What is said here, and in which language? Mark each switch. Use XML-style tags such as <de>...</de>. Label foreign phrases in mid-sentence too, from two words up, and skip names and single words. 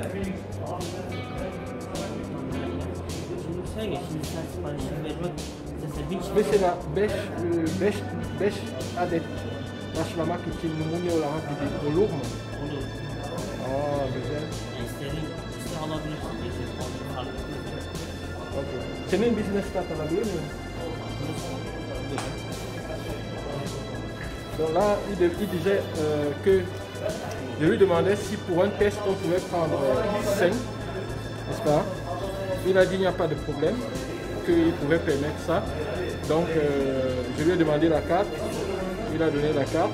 <tr>Şimdi sen geç, şimdi sen siparişini vermek mesela 1000 kişi Mesela 5 adet başlamak için numune olarak bir olur mu? olur. Aa güzel. Yani istediğin işte alabilirsin diyecek. Onu fark etmez. Okay. Senin</tr> <en>business card</en> <tr>alabilir miyim?</tr> <fr>Donc là, il disait que je lui demandais si pour un test on pouvait prendre 5, n'est-ce pas? Il a dit qu'il n'y a pas de problème, qu'il pouvait permettre ça. Donc je lui ai demandé la carte, il a donné la carte.</fr>